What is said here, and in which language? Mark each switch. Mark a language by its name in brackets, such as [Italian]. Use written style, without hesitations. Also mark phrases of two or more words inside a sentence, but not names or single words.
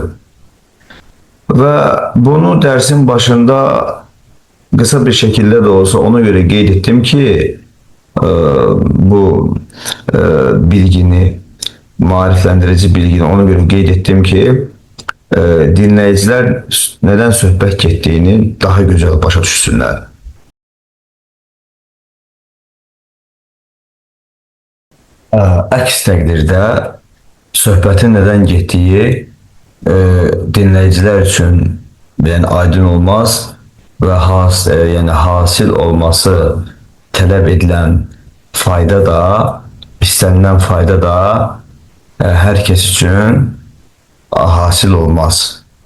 [Turkish] Ve bunu dersin başında kısa bir şekilde de olsa ona göre [Azerbaijani] qeyd ettim [Turkish] ki bu bilgini, mariflendirici bilgini ona göre [Azerbaijani] qeyd ettim [Turkish] ki dinleyiciler neden [Azerbaijani] söhbət getdiyini [Turkish] daha güzel [Azerbaijani] başa düşsünlər. Əks təqdirdə söhbətin [Turkish] neden getdiyi dinleyiciler için yani aydın olmaz ve yani hasil olması talep edilen fayda da istenilen fayda da herkes için hasil olmaz.